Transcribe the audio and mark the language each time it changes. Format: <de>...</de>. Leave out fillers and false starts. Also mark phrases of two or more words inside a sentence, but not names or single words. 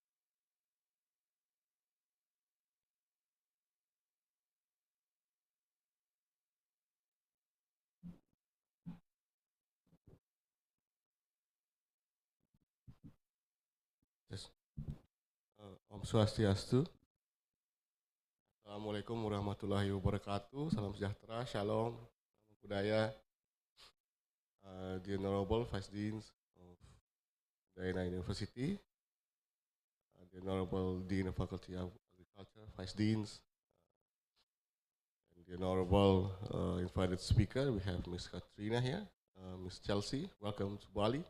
<en>Yes.</en> <ban>Om Swastiastu.</ban> <ar>السلام عليكم ورحمة الله وبركاته.</ar> <id>Salam sejahtera, shalom, budaya.</id> <en>The Honorable Vice Deans of Udayana University, the Honorable Dean of Faculty of Agriculture, Vice Deans, and the Honorable invited speaker. We have Ms. Katrina here, Ms. Chelsea. Welcome to Bali.</en>